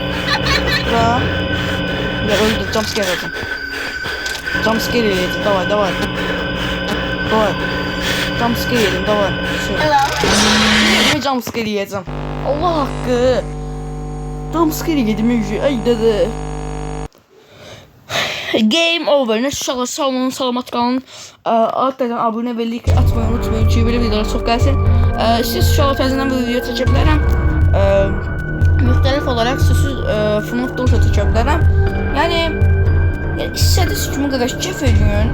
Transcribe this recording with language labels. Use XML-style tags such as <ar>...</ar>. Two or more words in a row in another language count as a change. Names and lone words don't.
<tr>Ya öldü jumpscare aldım. Jumpscare yedim davay. Jumpscare yedim davay.</tr> <en>Hello.</en> <tr>Ne jumpscare yiyeceğim? Allah hakkı. Jumpscare yedim yüzü. Ay dede.</tr> <en>Game over.</en> <az>Ne uşaqlar sağ olun, salamat qalın. Altdan abunə və like atmayı unutmayın ki, belə videolar çox gəlsin. Siz uşaqlar təzədən bu video çəkə bilərəm. Müxtəlif olaraq sözsüz FNAF da çəkə bilərəm. Yəni istədiyiniz kimi qardaş kef edin.</az>